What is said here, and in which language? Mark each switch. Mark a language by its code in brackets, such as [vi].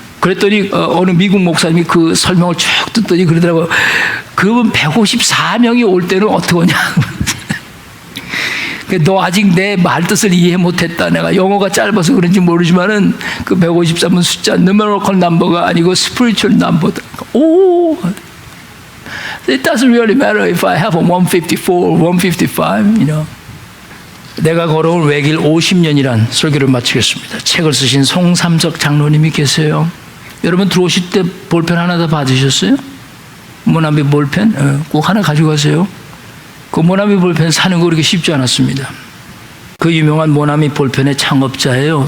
[ko] 그랬더니 어느 미국 목사님이 그 설명을 쭉 듣더니 그러더라고요. 그분 154명이 올 때는 어떡하냐. 너 아직 내 말 뜻을 이해 못했다. 내가 영어가 짧아서 그런지 모르지만은 그 153은 숫자 [en] numeral number [ko] 가 아니고 [en] spiritual number [ko] 다. [en] 오, it doesn't really matter if I have a 154 or 155, you know. [ko] 내가 걸어온 외길 50년이란 설교를 마치겠습니다. 책을 쓰신 송삼석 장로님이 계세요. 여러분 들어오실 때 볼펜 하나 다 받으셨어요? 모나미 볼펜? 꼭 하나 가져가세요. 그 모나미 볼펜 사는 거 그렇게 쉽지 않았습니다. 그 유명한 모나미 볼펜의 창업자예요.